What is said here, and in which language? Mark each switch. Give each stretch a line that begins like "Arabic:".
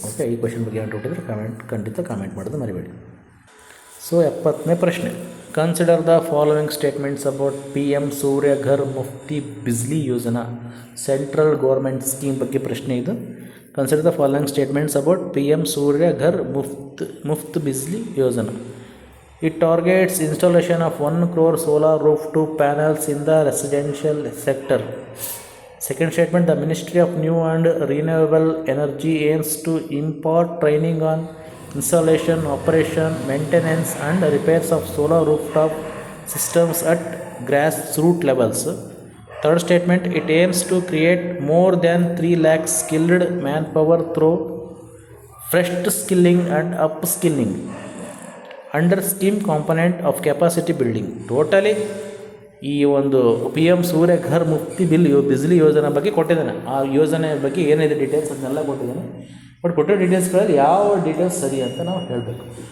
Kannada: Okay, ಈ question ಬಗ್ಗೆ ಏನು ಡೌಟ್ ಇದ್ದರೆ ಖಂಡಿತ ಕಾಮೆಂಟ್ ಮಾಡೋದು ಮರಿಬೇಡಿ. ಸೊ 70ನೇ ಪ್ರಶ್ನೆ,
English: consider the following statements about
Kannada: PM Surya Ghar Mufti Bijli Yojana central government scheme ಬಗ್ಗೆ ಪ್ರಶ್ನೆ ಇದು.
English: Consider the following statements about PM Surya Ghar Muft Bijli Yojana. It targets installation of 1 crore solar rooftop panels in the residential sector. Second statement, the Ministry of New and Renewable Energy aims to impart training on installation, operation, maintenance and repairs of solar rooftop systems at grassroots levels. Third statement, it aims to create more than 3 lakh skilled manpower through fresh skilling and upskilling under scheme component of capacity building.
Kannada: Totally ಈ ಒಂದು PM ಸೂರ್ಯ ಘರ್ ಮುಫ್ತಿ ಬಿಜ್ಲಿ ಯೋಜನೆ ಬಗ್ಗೆ ಕೊಟ್ಟಿದ್ದಾನೆ. ಆ ಯೋಜನೆ ಬಗ್ಗೆ ಏನಿದೆ details ಅದನ್ನೆಲ್ಲ ಕೊಟ್ಟಿದ್ದಾನೆ. ಬಟ್ ಕೊಟ್ಟಿರೋ ಡೀಟೇಲ್ಸ್ಗಳಲ್ಲಿ ಯಾವ ಡೀಟೇಲ್ಸ್ ಸರಿ ಅಂತ ನಾವು ಹೇಳಬೇಕು.